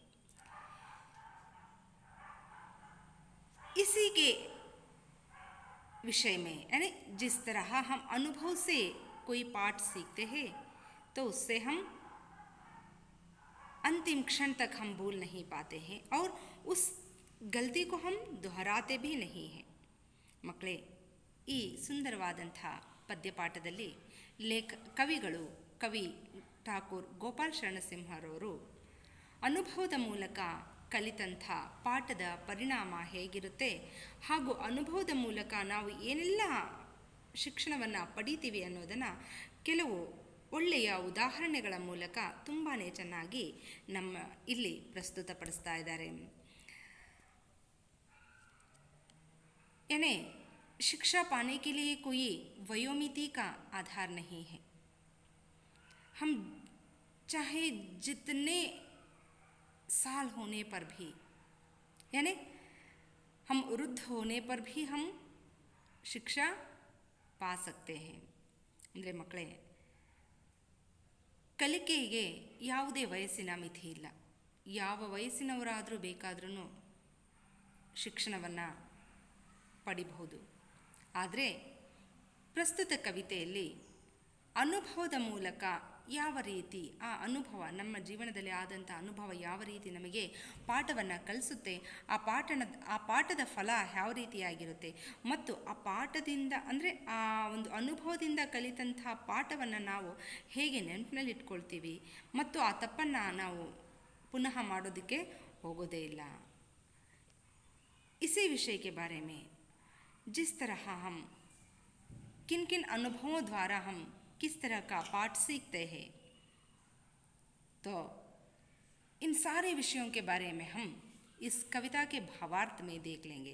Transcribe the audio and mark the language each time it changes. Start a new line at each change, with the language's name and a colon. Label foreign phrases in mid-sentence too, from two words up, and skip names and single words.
Hindi: इसी के विषय में, यानी जिस तरह हम अनुभव से कोई पाठ सीखते हैं तो उससे हम अंतिम क्षण तक हम भूल नहीं पाते हैं और उस गलती को हम दोहराते भी नहीं हैं।
Kannada: ಮಕ್ಕಳೇ, ಈ ಸುಂದರವಾದಂಥ ಪದ್ಯಪಾಠದಲ್ಲಿ ಕವಿ ಠಾಕೂರ್ ಗೋಪಾಲ್ ಶರಣಸಿಂಹರವರು ಅನುಭವದ ಮೂಲಕ ಕಲಿತಂಥ ಪಾಠದ ಪರಿಣಾಮ ಹೇಗಿರುತ್ತೆ ಹಾಗೂ ಅನುಭವದ ಮೂಲಕ ನಾವು ಏನೆಲ್ಲ ಶಿಕ್ಷಣವನ್ನು ಪಡಿತೀವಿ ಅನ್ನೋದನ್ನು ಕೆಲವು ಒಳ್ಳೆಯ ಉದಾಹರಣೆಗಳ ಮೂಲಕ ತುಂಬಾ ಚೆನ್ನಾಗಿ ಇಲ್ಲಿ ಪ್ರಸ್ತುತಪಡಿಸ್ತಾ ಇದ್ದಾರೆ।
Hindi: यानी शिक्षा पाने के लिए कोई वयोमिति का आधार नहीं है। हम चाहे जितने साल होने पर भी, यानी हम वृद्ध होने पर भी हम शिक्षा पा सकते हैं।
Kannada: ಅಂದರೆ ಮಕ್ಕಳೇ, ಕಲಿಕೆಗೆ ಯಾವುದೇ ವಯಸ್ಸಿನ ಮಿತಿ ಇಲ್ಲ. ಯಾವ ವಯಸ್ಸಿನವರಾದರೂ ಬೇಕಾದ್ರೂ ಶಿಕ್ಷಣವನ್ನು ಪಡಿಬಹುದು. ಆದರೆ ಪ್ರಸ್ತುತ ಕವಿತೆಯಲ್ಲಿ ಅನುಭವದ ಮೂಲಕ ಯಾವ ರೀತಿ ಆ ಅನುಭವ, ನಮ್ಮ ಜೀವನದಲ್ಲಿ ಆದಂಥ ಅನುಭವ ಯಾವ ರೀತಿ ನಮಗೆ ಪಾಠವನ್ನು ಕಲಿಸುತ್ತೆ, ಆ ಪಾಠದ ಫಲ ಯಾವ ರೀತಿಯಾಗಿರುತ್ತೆ ಮತ್ತು ಆ ಪಾಠದಿಂದ ಅಂದರೆ ಆ ಒಂದು ಅನುಭವದಿಂದ ಕಲಿತಂಥ ಪಾಠವನ್ನು ನಾವು ಹೇಗೆ ನೆನಪಿನಲ್ಲಿ ಇಟ್ಕೊಳ್ತೀವಿ ಮತ್ತು ಆ ತಪ್ಪನ್ನು ನಾವು ಪುನಃ ಮಾಡೋದಕ್ಕೆ ಹೋಗೋದೇ ಇಲ್ಲ।
Hindi: इसी विषय के बारे में जिस तरह हम किन किन अनुभवों द्वारा हम किस तरह का पाठ सीखते हैं, तो इन सारे विषयों के बारे में हम इस कविता के भावार्थ में देख लेंगे।